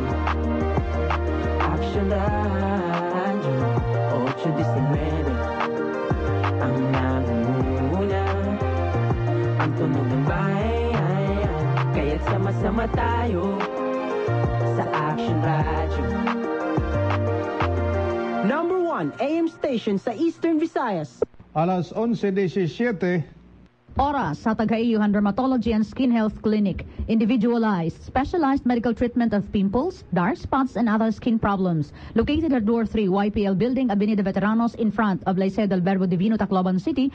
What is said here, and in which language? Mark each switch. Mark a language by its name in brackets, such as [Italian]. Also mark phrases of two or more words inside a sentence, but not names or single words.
[Filipino] Action Radio, 8-19, ang nangunguna, ang tunog ng bayan. Kaya't sama-sama tayo sa Action Radio. [English] Number 1 AM station sa Eastern Visayas. [Filipino] Alas 11:17. Oras sa Tagayuhan Dermatology and Skin Health Clinic. [English] Individualized, specialized medical treatment of pimples, dark spots, and other skin problems. Located at Door 3, YPL Building, Avenida Veteranos, in front of Liceo del Verbo Divino, Tacloban City.